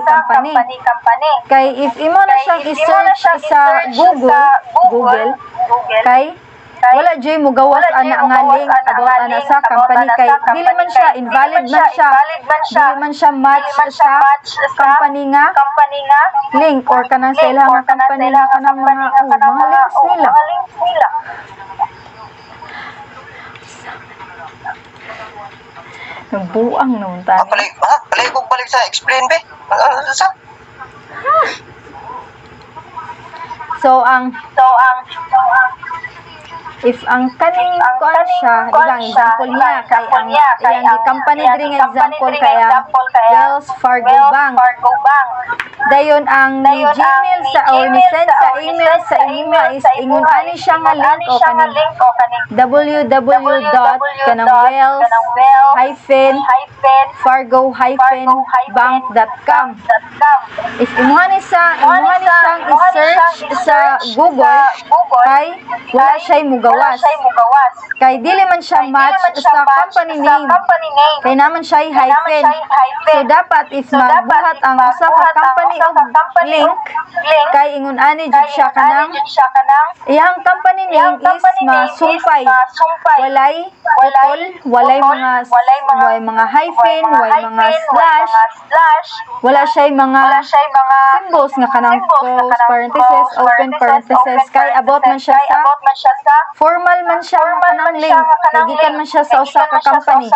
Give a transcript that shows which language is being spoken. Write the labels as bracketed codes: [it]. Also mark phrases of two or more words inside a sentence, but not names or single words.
[ceb] Kay if imo na siyang i-search sa Google kay wala jay mo gawas ana nga link about ana sa company kay dili man siya invalid man siya dili man siya match sa company nga link or kanang sa ilang nga company nga kanang mga links nila. Nagbuang noon tayo. Balik sa explain be. Sa So ang if ang kaning kuan siya, di ba, ang example niya, kay ang iyang company diri nga example kay ang Wells Fargo Bank. Dayon ang ni Gmail sa or ni send sa email sa imuha is ingon ani siya nga link o kaning www.wells-fargo-bank.com. If imuha ni siyang i-search sa Google, kay wala siya mugawas. Kay dili man siya match sa [en] company name. [ceb] Kay naman siya hyphen. So dapat if magbuhat ang usa ka company og link, kay ingon ani jud siya kanang iyang [en] company name is [ceb] masumpay. Walay utol, walay mga hyphen, walay mga slash, wala siya mga symbols nga kanang [en] close parenthesis, open parenthesis, [ceb] kay abot man siya sa formal man siya nga kanang link, kay gikan man siya sa usa ka company.